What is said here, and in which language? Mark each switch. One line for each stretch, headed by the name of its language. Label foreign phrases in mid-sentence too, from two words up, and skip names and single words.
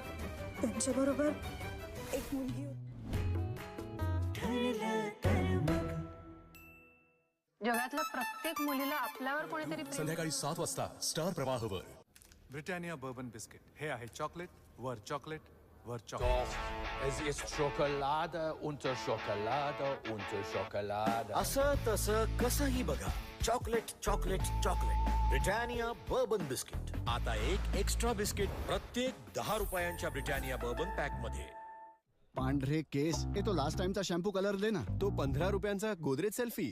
Marathi: त्यांच्याबरोबर एक मुलगी होती. जगातल्या प्रत्येक मुलीला आपल्यावर कोणीतरी संध्याकाळी 7 वाजता स्टार प्रवाहवर. ब्रिटानिया बर्बन बिस्किट. हे आहे चॉकलेट वर चॉकलेट वर चॉकलेट.
German: Es ist Schokolade unter Schokolade unter Schokolade.
Marathi: असं तसं कसंही बघा,
English: chocolate chocolate chocolate.
Marathi: ब्रिटानिया बर्बन बिस्किट. आता एक
English: extra biscuit
Marathi: प्रत्येक 10 रुपयांच्या ब्रिटानिया बर्बन पॅक मध्ये. पांढरे केस, हे तो
English: last time shampoo color
Marathi: दे ना. तो 15 रुपयांचा गोदरेज सेल्फी